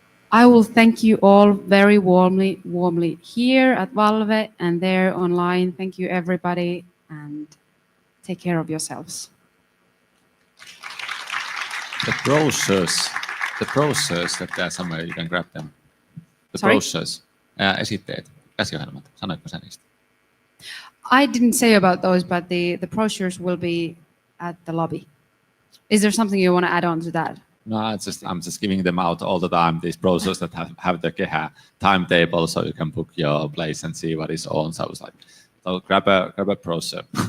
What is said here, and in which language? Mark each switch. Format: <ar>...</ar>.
<en>I will thank you all very warmly here at Valve and there online. Thank you, everybody, and take care of yourselves. The brochures that there somewhere, you can grab them. The Sorry?</en> <fi>brochures, esitteet, käsiohjelmat, sanoitko sä niistä?</fi> <en>I didn't say about those, but the brochures will be at the lobby. Is there something you want to add on to that? No, I'm just giving them out all the time, these brochures that have the Kehä timetable, so you can book your place and see what is on. So I was like, so grab a brochure.</en>